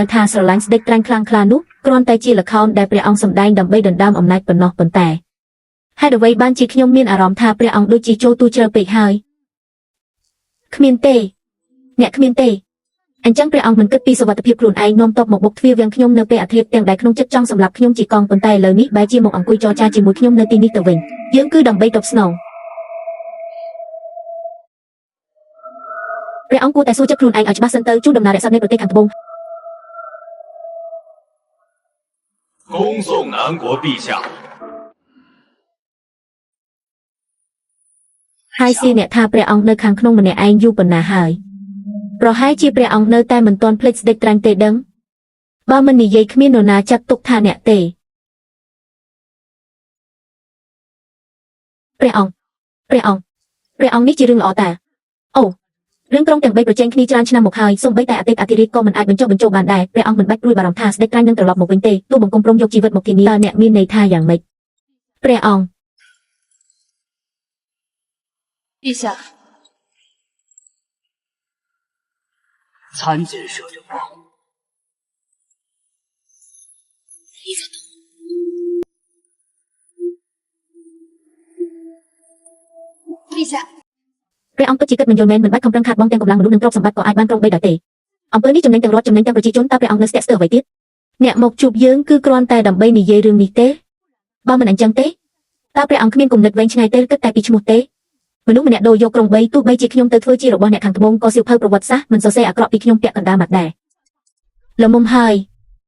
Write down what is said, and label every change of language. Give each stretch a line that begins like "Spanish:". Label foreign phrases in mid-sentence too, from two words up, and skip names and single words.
Khmer: ថាស្រឡាញ់ស្ដេចត្រាញ់ខ្លាំងក្លានោះគ្រាន់តែជាល្ខោនដែលព្រះអង្គសម្ដែងដើម្បីដណ្ដើមអំណាចប៉ុណ្ណោះប៉ុន្តែហេតុអ្វីបានជាខ្ញុំមានអារម្មណ៍ថាព្រះអង្គដូចជាចូលទូជ្រៅពេកហើយគ្មានទេអ្នកគ្មានទេអញ្ចឹងព្រះអង្គមិនគិតពីសុវត្ថិភាពខ្លួនឯងនាំតបមកបុកទ្វារវាំងខ្ញុំនៅពេលអាធិរាជទាំងដែលក្នុងចិត្តចង់សម្លាប់ខ្ញុំជាកង់ប៉ុន្តែឥឡូវនេះបែរជាមកអង្គុយចរចាជាមួយខ្ញុំនៅទីនេះទៅវិញយើងគឺដើម្បីតបស្នងព្រះអង្គគួរតែសួរចិត្តខ្លួនឯងឲ្យច្បាស់សិនទៅជួនដំណើររក្សានៃប្រទេសខាងត្បូង
Chinese: 恭送南国陛下
Khmer: ហើយសៀអ្នកថាព្រះអង្គនៅខាងក្នុងម្នាក់ឯងយូរប៉ុណ្ណាហើយប្រហែលជាព្រះអង្គនៅតែមិនទាន់ភ្លេចស្ដេចត្រាញ់ទេដឹងបើមិននិយាយគ្មាននរណាចាត់ទុកថាអ្នកទេ ព្រះអង្គនេះជារឿងល្អតាអូរឿងក្រុងទាំង3ប្រជែងគ្នាច្រើនឆ្នាំមកហើយសូម្បីតែអតីតអធិរាជក៏មិនអាចបញ្ចុះបញ្ចូលបានដែរព្រះអង្គមិនបាច់ព្រួយបារម្ភថាស្ដេចត្រាញ់នឹងត្រឡប់មកវិញទេទោះបង្គំព្រមយកជីវិតមកធានាអ្នកមានន័យថាយ៉ាងម៉េចព្រះអង្គ
Chinese: 陛下参见摄政王李总统陛下
Khmer: ព្រះអង្គពិតជាគិតមិនយល់មែនមិនបាច់ខំប្រឹងខាតបង់ទាំងកម្លាំងមនុស្សនិងទ្រព្យសម្បត្តិក៏អាចបានក្រុង3ដោយទេអំពើនេះចំណេញទាំងរដ្ឋចំណេញទាំងប្រជាជនតើព្រះអង្គនៅស្ទាក់ស្ទើរអ្វីទៀតអ្នកមកជួបយើងគឺគ្រាន់តែដើម្បីនិយាយរឿងនេះទេបើមិនអញ្ចឹងទេតើព្រះអង្គគ្មានគំនិតវែងឆ្ងាយទេគិតតែពីឈ្មោះទេមនុស្សម្នាក់ដូរយកក្រុង3ទោះបីជាខ្ញុំទៅធ្វើជារបស់អ្នកខាងត្បូងក៏សៀវភៅប្រវត្តិសាស្ត្រមិនសរសេរអាក្រក់ពីខ្ញុំពាក់កណ្ដាលម៉ាត់ដែរល្មមហើយ